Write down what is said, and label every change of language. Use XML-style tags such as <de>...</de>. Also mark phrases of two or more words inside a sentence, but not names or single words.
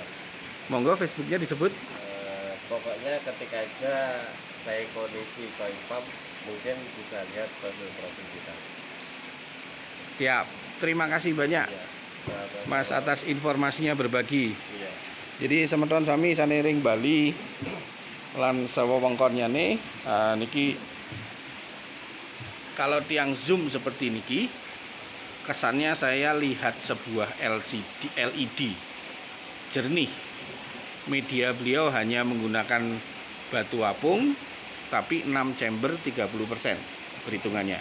<id>Monggo Facebooknya disebut. Pokoknya ketik aja saya kondisi Koifam, mungkin bisa lihat profil kita. Siap. Terima kasih banyak Iya. Mas atas informasinya berbagi. Iya. Jadi</id> <ban>semeton sami sanering Bali lan sewewengkonnya nih niki</ban> <id>kalau tiang zoom seperti niki kesannya saya lihat sebuah LED jernih. Media beliau hanya menggunakan batu apung tapi 6 chamber 30% perhitungannya.</id>